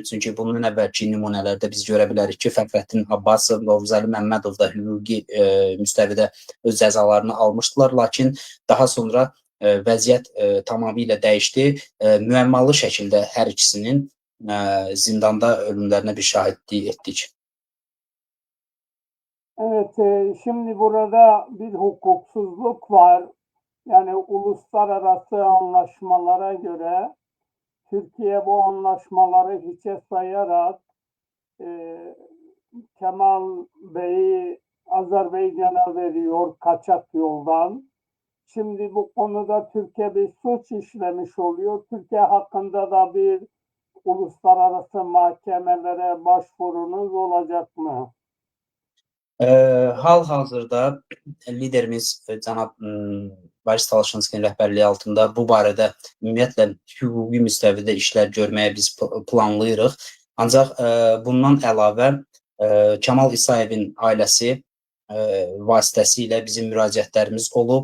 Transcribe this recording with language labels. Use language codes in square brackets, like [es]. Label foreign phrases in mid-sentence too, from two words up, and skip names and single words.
[az] Çünki bunun əvvəlki nümunələrdə biz görə bilərik ki, Fəxrəddin Abbasov, Novzəli Məmmədov da hüquqi müstəvidə öz cəzalarını almışdılar. Lakin daha sonra vəziyyət tamamilə dəyişdi. Müəmmalı şəkildə hər ikisinin zindanda ölümlərinə bir şahidlik etdik. [tr] Evet, şimdi burada bir hukuksuzluk var. Yani uluslararası anlaşmalara göre Türkiye bu anlaşmaları hiçe sayarak Kemal Bey'i Azerbaycan'a veriyor kaçak yoldan. Şimdi bu konuda Türkiye bir suç işlemiş oluyor. Türkiye hakkında da bir uluslararası mahkemelere başvurunuz olacak mı? [az] Hal-hazırda liderimiz cənab Boris Talaşınskinin rəhbərliyi altında bu barədə ümumiyyətlə hüquqi müstəvidə işlər görməyə biz planlayırıq. Ancaq bundan əlavə Kemal İsayevin ailəsi vasitəsilə bizim müraciətlərimiz olub.